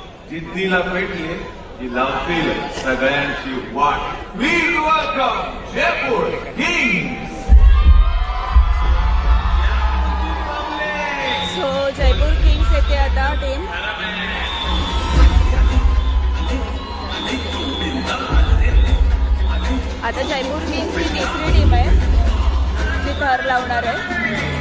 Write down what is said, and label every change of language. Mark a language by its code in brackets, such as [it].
[mr] जिद्दीला पेटले की लावतील सगळ्यांची वाट। [en] Please welcome Jaipur kings. [mr] So Jaipur Kings येते आता टीम। आता जयपूर किंग्स ही तिसरी टीम आहे जी थर लावणार आहे।